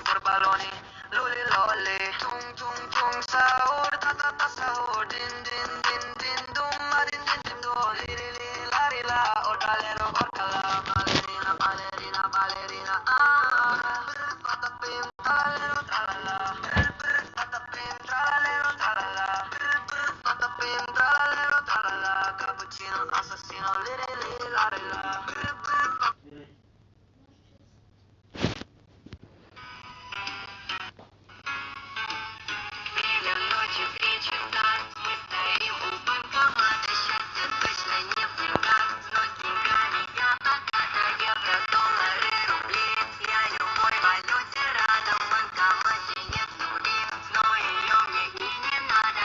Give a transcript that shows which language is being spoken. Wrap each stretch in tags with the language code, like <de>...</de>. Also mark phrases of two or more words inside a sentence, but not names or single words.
<it>baloney, luli lolly, tung tung tung sahur, ta ta ta sahur, din din din din dum, din din din do, li li li la li la, orcalero orcala, ballerina ballerina ballerina, patapim talalero tralala, patapim tralalero tralala, patapim tralalero tralala, cappuccino assassino, li li li la li la.</it> <ru>Ночью кричим так, мы стоим у банкомата, счастье точно не в деньгах, но с деньгами я богата, евро, доллары, рубли, я любой валюте рада, в банкомате нет нули, но ее мне и не надо.</ru>